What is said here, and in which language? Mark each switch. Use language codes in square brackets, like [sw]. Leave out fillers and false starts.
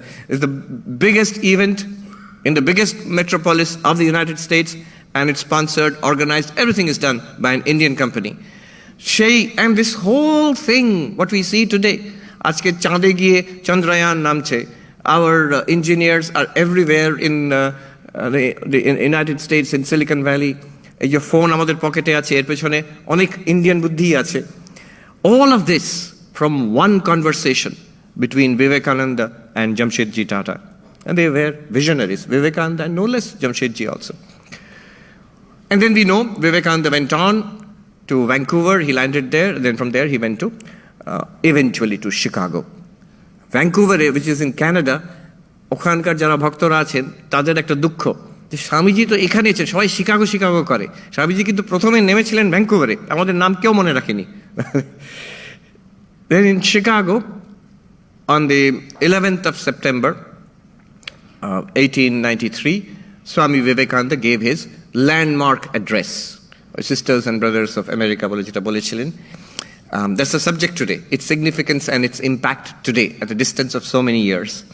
[en] It's the biggest event in the biggest metropolis of the United States, and it's sponsored, organized, everything is done by an Indian company. And this whole thing, what we see today, [bn] আজকে চাঁদে গিয়ে চন্দ্রয়ান নামছে, [en] our engineers are everywhere in the United States, in Silicon Valley. [bn] এই যে phone আমাদের পকেটে আছে, এর পেছনে অনেক ইন্ডিয়ান বুদ্ধি আছে। [en] All of this from one conversation between Vivekananda and Jamshedji Tata. And they were visionaries, Vivekananda and no less Jamshedji also. And then we know Vivekananda went on to Vancouver, he landed there, then from there he went to, eventually to Chicago. [bn] Vancouver, [en] which is in Canada, [bn] ওখানকার যারা ভক্তরা আছেন তাদের একটা দুঃখ, স্বামীজি তো এখানে এসে সবাই শিকাগো শিকাগো করে, স্বামীজি কিন্তু প্রথমে নেমেছিলেন ভ্যাঙ্কুভারে, আমাদের নাম কেউ মনে রাখেনি। [en] Then in Chicago, on the 11th of September, 1893, Swami Vivekananda gave his landmark address. Sisters and brothers of America [bn] বলে যেটা বলেছিলেন, [en] that's the subject today, its significance and its impact today at a distance of so many years.